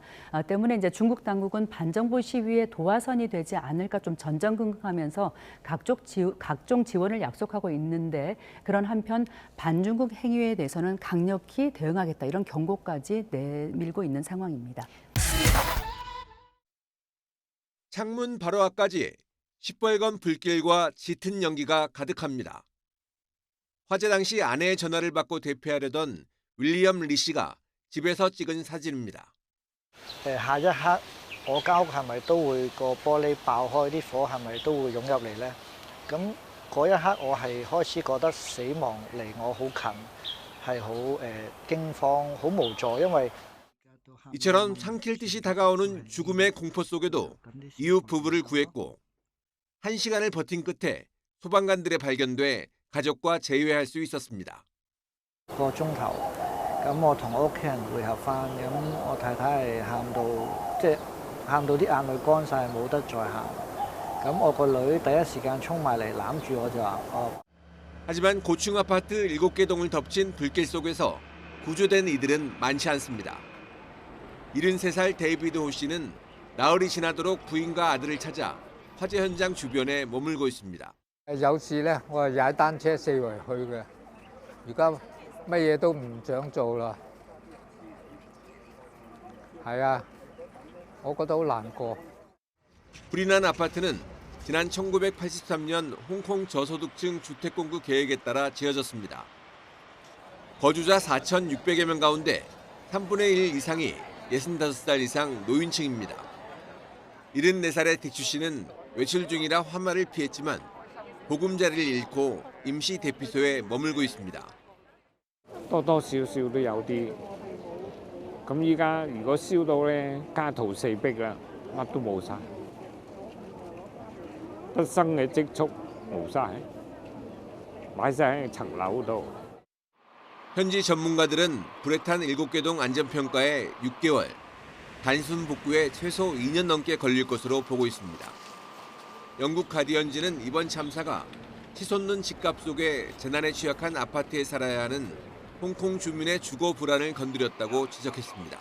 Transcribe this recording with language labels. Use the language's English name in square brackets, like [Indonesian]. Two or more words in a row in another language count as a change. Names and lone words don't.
[Korean] 때문에 이제 중국 당국은 반정부 시위에 도화선이 되지 않을까 좀 전전긍긍하면서 각종 지원을 약속하고 있는데 그런 한편 반중국 행위에 대해서는 강력히 대응하겠다 이런 경고까지 내밀고 있는 상황입니다. 창문 바로 앞까지 시뻘건 불길과 짙은 연기가 가득합니다. 화재 당시 아내의 전화를 받고 대피하려던 윌리엄 리 씨가 집에서 찍은 사진입니다. [Cantonese] 下一刻我間屋係咪都會個玻璃爆開，啲火係咪都會湧入嚟呢？咁嗰一刻我係開始覺得死亡離我好近，係好驚慌、好無助，因為 [Korean] 이처럼 삼킬 듯이 다가오는 죽음의 공포 속에도 이웃 부부를 구했고 1시간을 버틴 끝에 소방관들에 발견돼 가족과 재회할 수 있었습니다. [Cantonese] 個鐘頭，咁我同我屋企人會合翻，咁我太太係喊到啲眼淚乾晒，冇得再喊。咁我個女第一時間衝埋嚟攬住我就話： [Korean] 하지만 고층 아파트 7개 동을 덮친 불길 속에서 구조된 이들은 많지 않습니다. 73살 데이비드 호 씨는 나흘이 지나도록 부인과 아들을 찾아 화재 현장 주변에 머물고 있습니다. [Cantonese] 有時咧，我係踩單車四圍去嘅，而家乜嘢都唔想做啦。係啊，我覺得好難過。 [Korean] 불이 난 아파트는 지난 1983년 홍콩 저소득층 주택공급 계획에 따라 지어졌습니다. 거주자 4,600여 명 가운데 3분의 1 이상이 65살 이상 노인층입니다. 74살의 딕추 씨는 외출 중이라 화마를 피했지만 보금자리를 잃고 임시 대피소에 머물고 있습니다. [Cantonese] 多多少少都有啲。咁依家如果燒到咧，家徒四壁啦，乜都冇晒，畢生嘅積蓄冇晒，擺晒喺層樓度。 [Korean] 현지 전문가들은 불에 탄 7개 동 안전평가에 6개월, 단순 복구에 최소 2년 넘게 걸릴 것으로 보고 있습니다. 영국 가디언지는 이번 참사가 치솟는 집값 속에 재난에 취약한 아파트에 살아야 하는 홍콩 주민의 주거 불안을 건드렸다고 지적했습니다.